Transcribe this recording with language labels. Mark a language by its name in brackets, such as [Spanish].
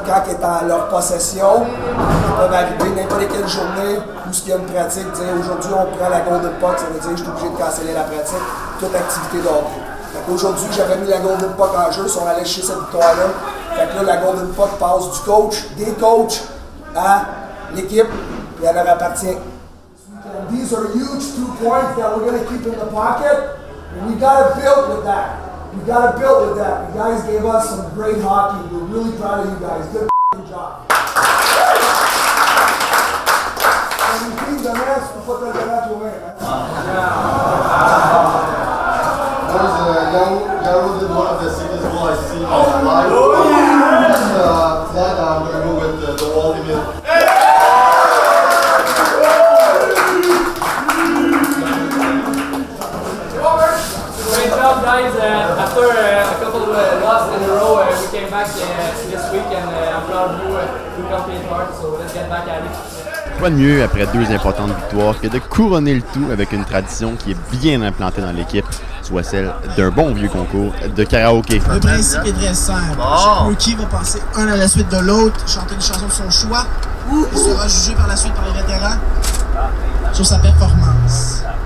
[French] Quand elle est en leur possession, ils peuvent arriver n'importe quelle journée où il y a une pratique. Dire aujourd'hui, on prend la golden puck, ça veut dire que je suis obligé de canceller la pratique. Toute activité d'hockey. Aujourd'hui, j'avais mis la golden puck en jeu, ils sont allés chercher cette victoire-là. Fait que là, la golden puck passe du coach, des coachs, à l'équipe, et elle leur appartient. [English] And these are huge 2 points that we're going to keep in the pocket, and we got to build with that. We got to build with that. You guys gave us some great hockey. We're really proud of you guys. Good job. And you think the rest, we'll put that away, man. Jaru did one of the sickest goals I've seen in my life. Oh, yeah! That I'm going to go with the Waldemir. Great job, guys. After a couple of losses in a row, we came back this week, and I'm proud of you. We compete hard, so let's get back at it. [French] Quoi de mieux après 2 importantes victoires que de couronner le tout avec une tradition qui est bien implantée dans l'équipe, soit celle d'un bon vieux concours de karaoké. Le principe est très simple. Chaque rookie va passer un à la suite de l'autre, chanter une chanson de son choix. Il sera jugé par la suite par les vétérans sur sa performance.